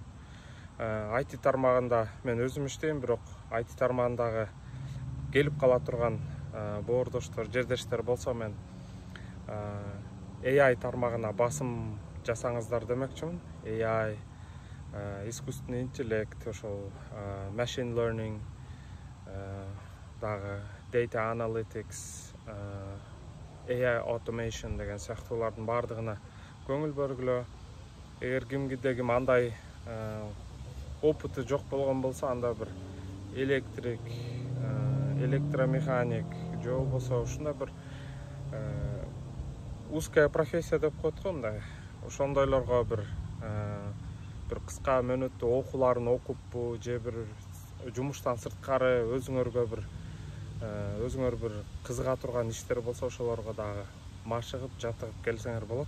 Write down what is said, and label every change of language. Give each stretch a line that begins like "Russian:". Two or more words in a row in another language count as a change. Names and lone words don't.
Kyrgyz: IT тармагында мен өзүм иштейм, бирок IT тармагындагы келип кала турган боордоштор, жердештер болсо, мен AI тармагына басым жасаңыздар демекчимин. AI,
Russian: искусственный интеллект,
Kyrgyz: ошол
English: machine learning,
Kyrgyz: дагы
English: data analytics, AI automation
Kyrgyz: деген сыяктуулардын баардыгына көңүл бөлгүлө. Эгер кимде ким андай опыты жок болгон болсо, анда бир электрик, электромеханик, же болбосо ушундай бир
Russian: узкая профессия
Kyrgyz: деп коет го, мындай ошондойлорго бир кыска мөөнөттүү окууларын окуппу, же бир жумуштан сырткары өзүңөр бир кызыга турган иштер болсо, ошолорго дагы машыгып, жатыгып келсеңер болот.